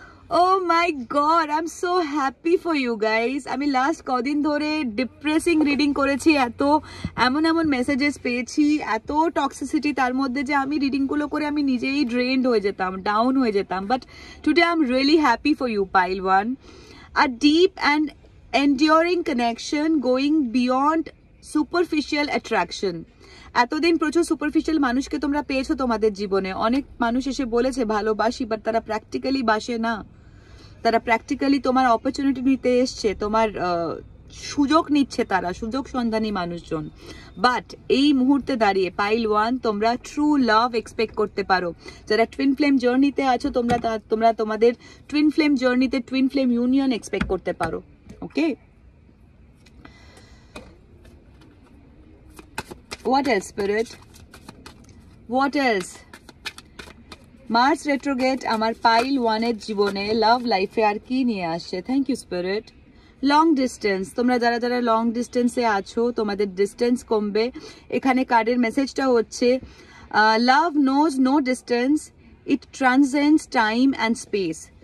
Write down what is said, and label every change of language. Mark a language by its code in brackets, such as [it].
[en] Oh my god, I'm so happy for you guys. [bn] আমি last কদিন ধরে depressing reading করেছি, এমন মেসেজেস পেয়েছি, এত টক্সিসিটি তার মধ্যে যে আমি রিডিংগুলো করে আমি নিজেই ড্রেনড হয়ে যেতাম, ডাউন হয়ে যেতাম। [en] But today I am really happy for you pile one. A deep and enduring connection going beyond superficial attraction. [bn] এতদিন প্রচুর সুপারফিশিয়াল মানুষকে তোমরা পেয়েছো তোমাদের জীবনে। অনেক মানুষ এসে বলেছে ভালোবাসি, বাট তারা প্র্যাকটিক্যালি বাসে না, তারা প্র্যাকটিক্যালি তোমার অপরচুনিটি নিতে এসছে, তোমার সুযোগ নিচ্ছে, তারা সুযোগ সন্ধানী মানুষজন। বাট এই মুহূর্তে দাঁড়িয়ে পাইল ওয়ান তোমরা ট্রু লাভ এক্সপেক্ট করতে পারো। যারা টুইন ফ্লেম জার্নিতে আছো তোমরা তোমাদের টুইন ফ্লেম জার্নিতে টুইন ফ্লেম ইউনিয়ন এক্সপেক্ট করতে পারো। [en] Okay, what else spirit, what else? [bn] Mars retrograde আমার পাইল ওয়ানের জীবনে লাভ লাইফে আর কি নিয়ে আসছে? [en] Thank you spirit. [bn] Long distance, তোমরা যারা লং ডিস্টেন্সে আছো তোমাদের ডিস্টেন্স কমবে। এখানে কার্ডের মেসেজটা হচ্ছে [en] Love knows no distance, it transcends time and space.